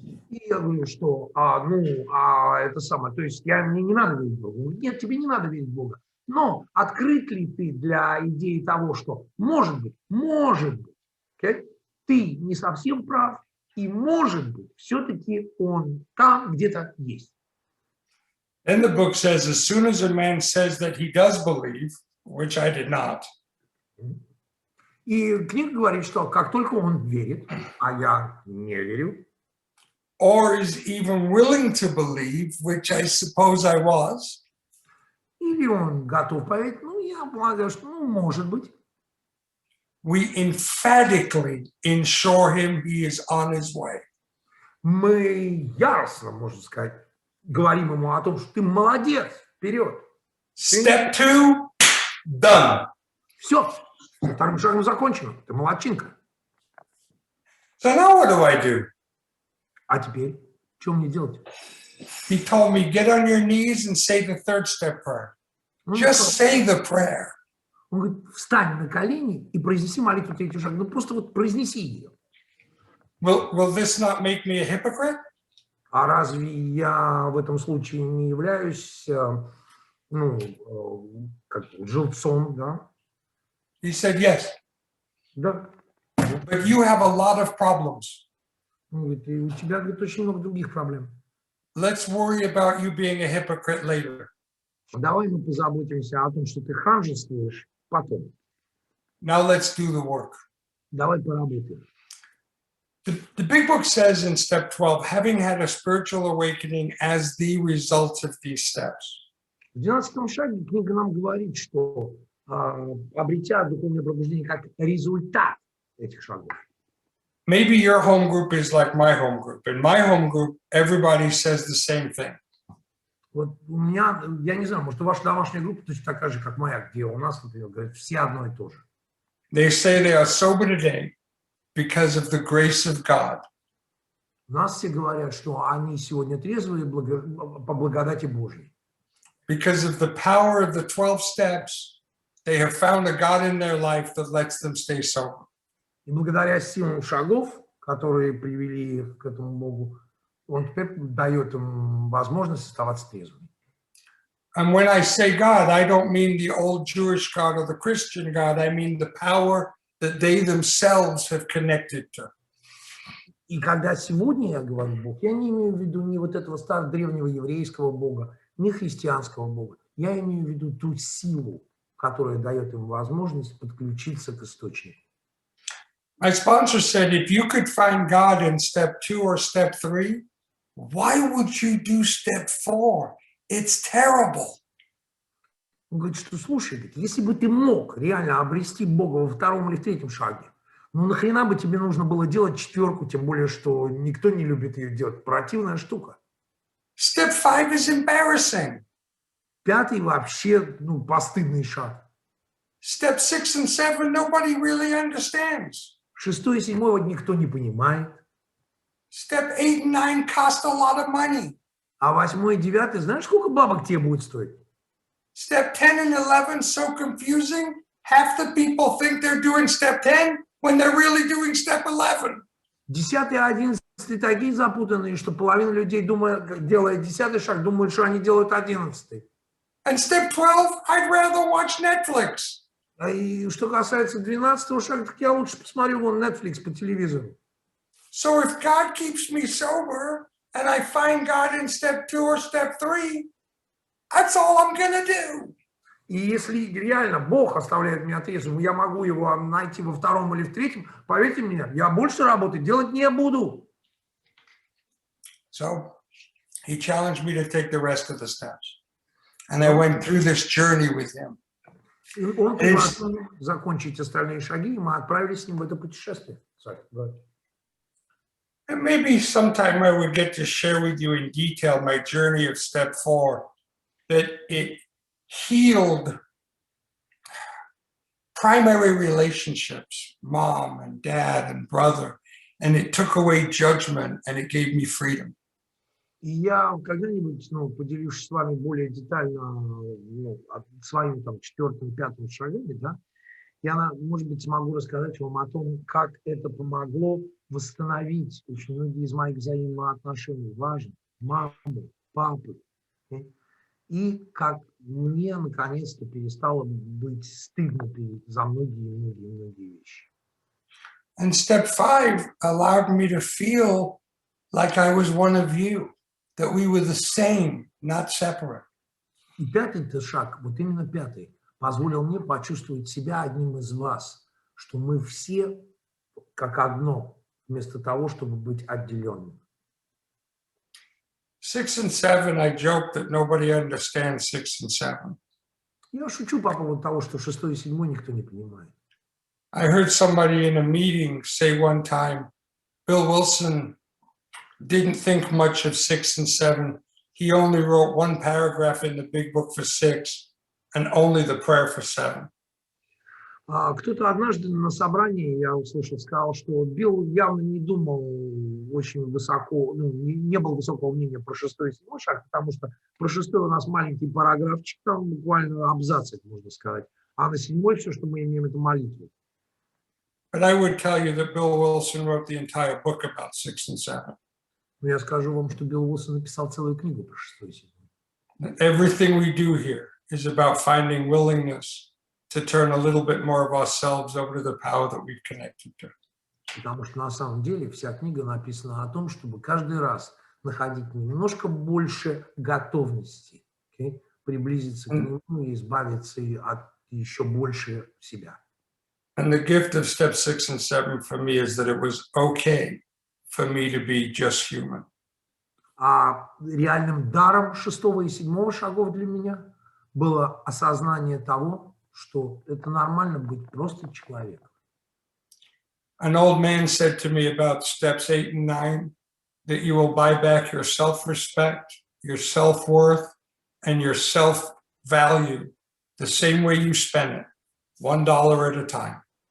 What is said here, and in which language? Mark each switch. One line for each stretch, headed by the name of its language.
Russian: И я говорю, что, это самое, то есть мне не надо верить в Бога. Нет, тебе не надо верить в Бога. Но открыт ли ты для идеи того, что может быть, okay, ты не совсем прав, и может быть, все-таки он там где-то есть.
English: Then the book says, as soon as a man says that he does believe, which I did not,
Russian: И книга говорит, что как только он верит, а я не верю,
English: or is even willing to believe, which I suppose I was,
Russian: или он готов поверить, я полагаю, что, может быть,
English: we emphatically ensure him he is on his way.
Russian: мы яростно, можно сказать, говорим ему о том, что ты молодец, вперед.
English: Step 2, done.
Russian: Все, вторым шагом закончено, ты молодчинка.
English: So now what do I do?
Russian: А теперь, что мне делать?
English: He told me, get on your knees and say the third step prayer. Just say the prayer.
Russian: Он говорит, встань на колени и произнеси молитву третий шаг. Просто вот произнеси ее.
English: Will this not make me a hypocrite?
Russian: А разве я в этом случае не являюсь, как лжецом, да?
English: He said, yes.
Russian: Да.
English: But you have a lot of problems.
Russian: Он говорит, и у тебя, говорит, очень много других проблем.
English: Let's worry about you being a hypocrite later.
Russian: Давай мы позаботимся о том, что ты ханжествуешь потом.
English: Now let's do the work.
Russian: Давай поработаем.
English: The big book says in step 12, having had a spiritual awakening as the result of these steps.
Russian: В 12 шаге книга нам говорит, что обретя духовное пробуждение как результат этих шагов.
English: Maybe your home group is like my home group. In my home group, everybody says the same thing.
Russian: Вот у меня, я не знаю, может, у вашей домашней группы точно такая же, как моя, где у нас, например, говорят, все одно и то же.
English: They say they are sober today because of the grace of God.
Russian: У нас все говорят, что они сегодня трезвые по благодати Божьей.
English: Because of the power of the 12 steps, they have found a God in their life that lets them stay sober.
Russian: И благодаря силам шагов, которые привели их к этому Богу, он теперь дает им возможность оставаться трезвыми.
English: And when I say God, I don't mean the old Jewish God or the Christian God. I mean the power that they themselves have connected to.
Russian: И когда сегодня я говорю Бог, я не имею в виду ни вот этого старого древнего еврейского Бога, ни христианского Бога. Я имею в виду ту силу, которая дает им возможность подключиться к источнику.
English: My sponsor said, if you could find God in step 2 or step 3, why would you do step 4? It's terrible.
Russian: Он говорит, что слушай, если бы ты мог реально обрести Бога во втором или в третьем шаге, нахрена бы тебе нужно было делать четверку, тем более, что никто не любит ее делать. Противная штука.
English: Step 5 is embarrassing.
Russian: Пятый вообще, постыдный шаг.
English: Step 6 and 7, nobody really understands.
Russian: Шестой и седьмой вот никто не понимает.
English: Step 8 and 9 cost a lot of money.
Russian: А восьмой и девятый, знаешь, сколько бабок тебе будет стоить?
English: Step 10 and 11 so confusing. Half the people think they're doing step 10 when they're really doing step 11.
Russian: 10 и 11 такие запутанные, что половина людей, делая 10-й шаг, думают, что они делают 11-й.
English: And step 12, I'd rather watch Netflix.
Russian: И что касается 12-го шага, так я лучше посмотрю вон Netflix по телевизору.
English: So if God keeps me sober and I find God in step 2 or step 3, that's all I'm gonna do.
Russian: И если реально Бог оставляет меня трезвым, я могу его найти во втором или в третьем, поверьте мне, я больше работы делать не буду.
English: So he challenged me to take the rest of the steps. And I went through this journey with him.
Russian: И он предложил закончить остальные шаги, и мы отправились с ним в это путешествие.
English: And maybe sometime I would get to share with you in detail my journey of step 4, that it healed primary relationships, mom and dad and brother, and it took away judgment and it gave me freedom.
Russian: И я когда-нибудь, поделюсь с вами более детально, своими там четвертым, пятым шагами, да, я, может быть, смогу рассказать вам о том, как это помогло восстановить очень многие из моих взаимоотношений, важных, мамы, папы, и как мне наконец-то перестало быть стыдно за многие вещи.
English: And step 5 allowed me to feel like I was one of you, that we were the same, not separate.
Russian: И пятый шаг, вот именно пятый, позволил мне почувствовать себя одним из вас, что мы все как одно, вместо того, чтобы быть отделенными.
English: 6 and 7, I joke that nobody understands 6 and 7.
Russian: Я шучу по поводу того, что 6 и 7 никто не понимает.
English: I heard somebody in a meeting say one time, Bill Wilson didn't think much of 6 and 7. He only wrote one paragraph in the big book for 6 and only the prayer for 7.
Russian: Кто-то однажды на собрании, я услышал, сказал, что Билл явно не думал очень высоко, не было высокого мнения про 6 и 7 шаг, потому что про 6 у нас маленький параграфчик, там буквально абзацик, можно сказать, а на 7 все, что мы имеем, это молитву.
English: But I would tell you that Bill Wilson wrote the entire book about 6 and 7.
Russian: Но я скажу вам, что Билл Уилсон написал целую книгу про 6 и 7.
English: Everything we do here is about finding willingness to turn a little bit more of ourselves over to the power that we've connected to.
Russian: Потому что на самом деле вся книга написана о том, чтобы каждый раз находить немножко больше готовности, приблизиться к нему и избавиться от еще больше себя.
English: And the gift of step 6 and 7 for me is that it was okay for me to be just human.
Russian: А реальным даром 6 и 7 шагов для меня было осознание того, что это нормально быть просто человеком.
English: An old man said to me about steps 8 and 9 that you will buy back your self-respect, your self-worth, and your self-value the same way you spent it, $1 at a time.